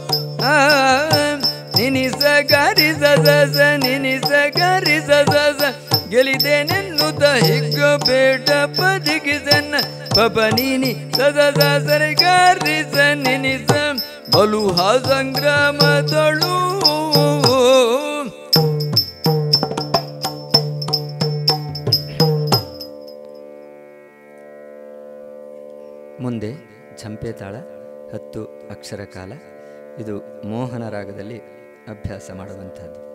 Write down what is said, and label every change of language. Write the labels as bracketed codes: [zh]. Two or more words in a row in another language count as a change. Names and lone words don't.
[kn] ನಿನಿ ಸ ಗರಿಸ ಸಸ ನಿನಿ ಸ ಗರಿಸ ಸಸ ಗೆಲಿದೇನೆನ್ನುತ್ತ ಹಿಗ್ಗೋ ಬೇಟ ಪದಿಗಿಸನ್ನ ಪಪ ನೀನಿ ಸಸ ಸರಿ ಗರಿಸ ನಿನಿ ಸ ಬಲುಹ ಸಂಗ್ರಾಮದಳು. ಮುಂದೆ ಝಂಪೆ ತಾಳ 10 ಅಕ್ಷರ ಕಾಲ. ಇದು ಮೋಹನ ರಾಗದಲ್ಲಿ ಅಭ್ಯಾಸ ಮಾಡುವಂಥದ್ದು.